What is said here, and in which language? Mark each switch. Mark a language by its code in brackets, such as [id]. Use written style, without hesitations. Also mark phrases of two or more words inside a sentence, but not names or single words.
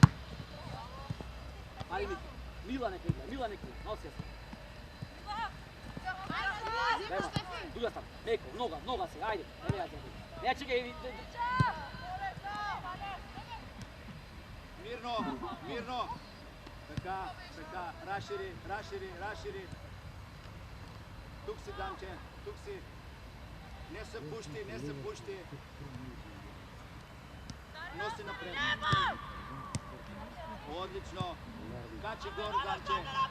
[mk] Ајде, Мила нека игра, носи ја. Друга страна, меко, нога се, ајде, не чекај. Мирно. Така, разшири. [bg] Тук си, Дамче, тук си. [mk] Не се пушти. Носи напред. Одлично. Качи горе, Дамче.